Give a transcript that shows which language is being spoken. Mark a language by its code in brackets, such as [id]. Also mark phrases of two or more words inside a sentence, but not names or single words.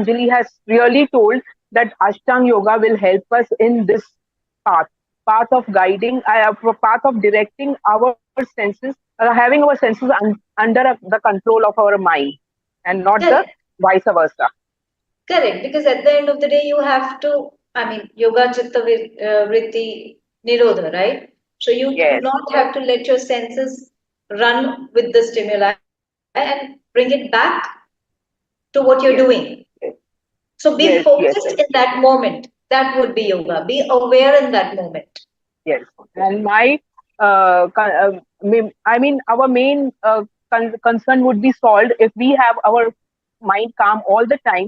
[en] Anjali has really told, that Ashtanga Yoga will help us in this path, path of guiding, path of directing our senses, having our senses under the control of our mind, and not the Correct. vice versa. Correct. Because at the end of the day, you have to, I mean, [sa] yoga chitta vritti nirodha, [en] right? So you do Yes, not yes, have to let your senses run with the stimuli and bring it back to what you're yes, doing. yes, So be yes, yes, focused yes. in that moment. That would be yoga. Be aware in that moment. Yes, and my our main concern would be solved if we have our mind calm all the time.